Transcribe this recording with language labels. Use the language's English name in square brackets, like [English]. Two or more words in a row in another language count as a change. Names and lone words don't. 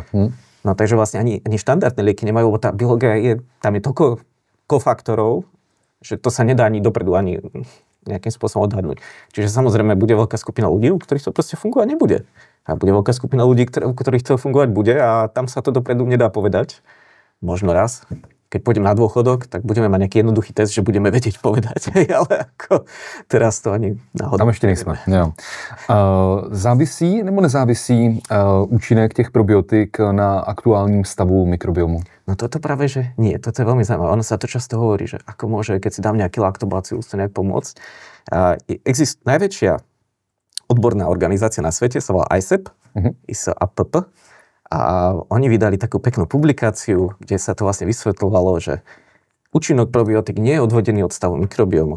[Slovak] No takže vlastne ani štandardné lieky nemajú, lebo tá biológia tam je toľko kofaktorov, že to sa nedá ani dopredu, ani nejakým spôsobom odhadnúť. Čiže samozrejme bude veľká skupina ľudí, u ktorých to proste fungovať nebude. A bude veľká skupina ľudí, u ktorých to fungovať bude a tam sa to dopredu nedá povedať. Možno raz, keď pôjdem na dôchodok, tak budeme mať nejaký jednoduchý test, že budeme vedieť povedať. Ale ako teraz to ani náhodou. [Czech] Tam ještě nejsme. Jo. Závisí nebo nezávisí účinek těch probiotik na aktuálním stavu mikrobiomu? [Slovak] No toto práve, že nie. Toto je veľmi zaujímavé. Ono sa to často hovorí, že ako môže, keď si dám nejaký laktobacillus, to nejak pomôcť. Najväčšia odborná organizácia na svete sa volá ISAPP, ISAPP. A oni vydali takú peknú publikáciu, kde sa to vlastne vysvetľovalo, že účinok probiotik nie je odvodený od stavu mikrobiomu.